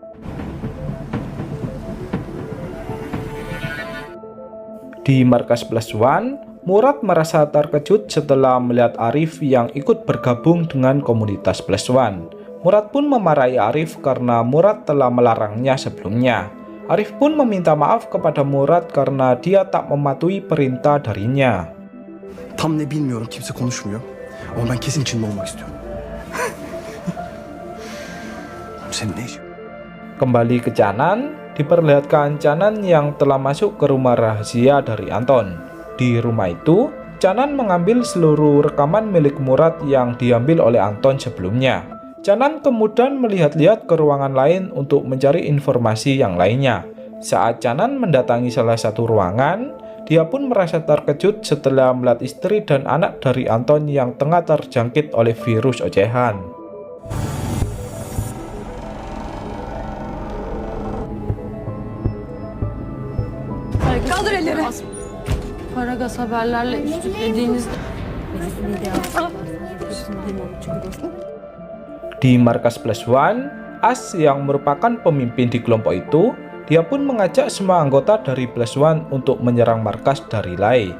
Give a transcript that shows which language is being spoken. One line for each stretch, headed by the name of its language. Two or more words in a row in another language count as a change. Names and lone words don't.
Indonesian: Di markas Plus One, Murad merasa terkejut setelah melihat Arif yang ikut bergabung dengan komunitas Plus One. Murad pun memarahi Arif karena Murad telah melarangnya sebelumnya. Arif pun meminta maaf kepada Murad karena dia tak mematuhi perintah darinya.
Turkish: Tam ne bilmiyorum, kimse konuşmuyor. Ama ben kesin içinde olmak istiyorum. Senin ne işin?
Indonesian: Kembali ke Canan, diperlihatkan Canan yang telah masuk ke rumah rahasia dari Anton. Di rumah itu, Canan mengambil seluruh rekaman milik Murad yang diambil oleh Anton sebelumnya. Canan kemudian melihat-lihat ke ruangan lain untuk mencari informasi yang lainnya. Saat Canan mendatangi salah satu ruangan, dia pun merasa terkejut setelah melihat istri dan anak dari Anton yang tengah terjangkit oleh virus ocehan.
Turkish: Kaldır elleri. Karagaz haberlerle üstlediğiniz...
Indonesian: Di markas Plus One, As yang merupakan pemimpin di kelompok itu, dia pun mengajak semua anggota dari Plus One untuk menyerang markas dari Lae.